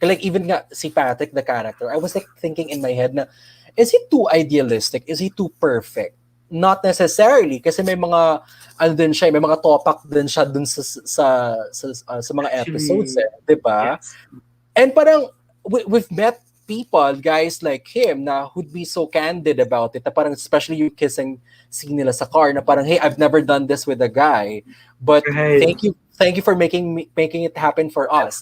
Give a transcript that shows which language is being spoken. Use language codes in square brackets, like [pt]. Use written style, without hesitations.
[en] Like even nga si Patrick, the character, I was like thinking in my head na, is he too idealistic? Is he too perfect? Not necessarily [tl] kasi may mga ano din siya, may mga topak din siya dun sa mga episodes, eh, 'di ba? [en] Yes. And parang we've met people, guys like him na who'd be so candid about it. Na parang especially yung kissing scene nila sa car na parang, hey, I've never done this with a guy, but thank you for making it happen for us.